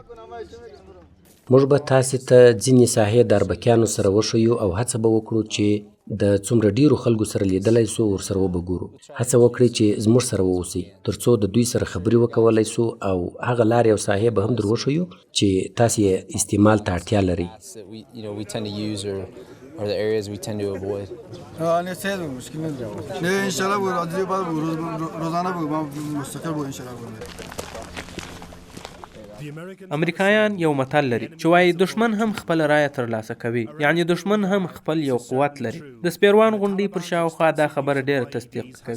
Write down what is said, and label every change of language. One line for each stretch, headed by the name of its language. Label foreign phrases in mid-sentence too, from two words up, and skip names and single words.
Pashto: موږ به تاسې ته ځینې ساحې د اربکیانو سره وښیو او هڅه به وکړو چې د څومره ډیرو خلکو سره لیدلی سو ورسره وبګورو. هڅه وکړئ چې زموږ سره واوسئ ترڅو د دوی سره خبرې وکولی سو او هغه لارې او ساحې به هم در وښیو چې تاسې یې استعمال ته اړتیا لرئ.
English: or the areas we tend to avoid.
Pashto: امریکایان یو متل لري چې وایي دشمن هم خپل رایه ترلاسه کوي، یعنی دشمن هم خپل یو قوت لري. د سپیروان غونډۍ پر شاوخوا دا خبره ډیره تصدیق کوي.